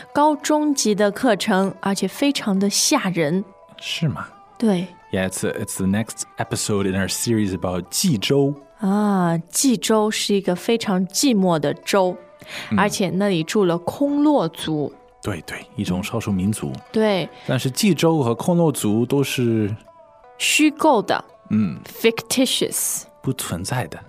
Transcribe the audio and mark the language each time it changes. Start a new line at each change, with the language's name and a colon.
Chinese: 高中级的课程，而且非常的吓人。是吗？对。
English: Yeah, it's the next episode in our series about 济州。
Chinese: 啊，济州是一个非常寂寞的州，而且那里住了空落族。对对，一种少数民族。对。但是济州和空落族都是虚构的。
English: Fictitious。
Chinese: 不存在的。